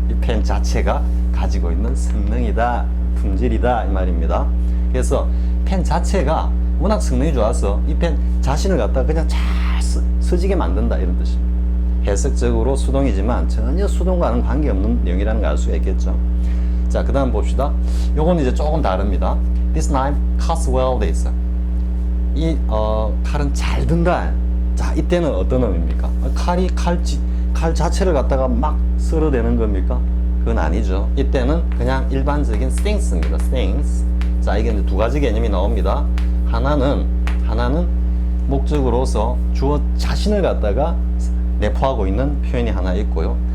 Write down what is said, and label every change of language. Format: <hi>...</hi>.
<ko>이 펜 자체가 가지고 있는 성능이다, 품질이다, 이 말입니다. 그래서 펜 자체가 워낙 성능이 좋아서 이 펜 자신을 갖다가 그냥 잘 쓰지게 만든다, 이런 뜻입니다. 해석적으로 수동이지만 전혀 수동과는 관계없는 내용이라는 걸 알 수가 있겠죠. 자, 그 다음 봅시다. 요건 이제 조금 다릅니다.</ko> <en>This knife cuts well this.</en> <ko>이 칼은 잘 든다. 자, 이때는 어떤 의미입니까? 칼 자체를 갖다가 막 썰어대는 겁니까? 그건 아니죠. 이때는 그냥 일반적인 things입니다.</ko> <en>things.</en> <ko>자, 이게 이제 두 가지 개념이 나옵니다. 하나는 목적으로서 주어 자신을 갖다가 내포하고 있는 표현이 하나 있고요.</ko>